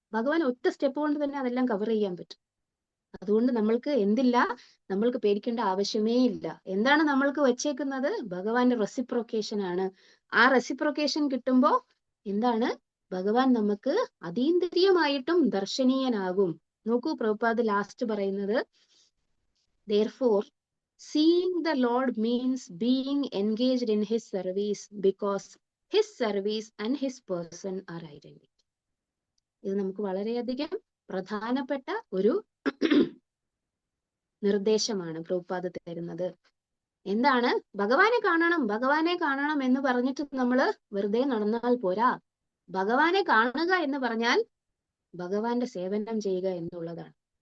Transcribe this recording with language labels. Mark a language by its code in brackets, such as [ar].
[ml] ഭഗവാൻ ഒറ്റ സ്റ്റെപ്പ് കൊണ്ട് തന്നെ അതെല്ലാം കവർ ചെയ്യാൻ പറ്റും. അതുകൊണ്ട് നമ്മൾക്ക് പേടിക്കേണ്ട ആവശ്യമേ ഇല്ല. എന്താണ് നമ്മൾക്ക് വെച്ചേക്കുന്നത്? ഭഗവാന്റെ റെസിപ്രൊക്കേഷൻ ആണ്. ആ റെസിപ്രൊക്കേഷൻ കിട്ടുമ്പോ എന്താണ്? ഭഗവാൻ നമുക്ക് അതീന്ദ്രിയമായിട്ടും ദർശനീയനാകും. നോക്കൂ, പ്രഭുപാദ് ലാസ്റ്റ് പറയുന്നത്, [en] therefore seeing the Lord means being engaged in his service because his service and his person are identical. [ml] ഇത് നമുക്ക് വളരെയധികം പ്രധാനപ്പെട്ട ഒരു നിർദ്ദേശമാണ് പ്രഭുപാദ് തരുന്നത്. എന്താണ്? ഭഗവാനെ കാണണം എന്ന് പറഞ്ഞിട്ട് നമ്മൾ വെറുതെ നടന്നാൽ പോരാ. ഭഗവാനെ കാണുക എന്ന് പറഞ്ഞാൽ ഭഗവാന്റെ സേവനം ചെയ്യുക എന്നുള്ളതാണ്.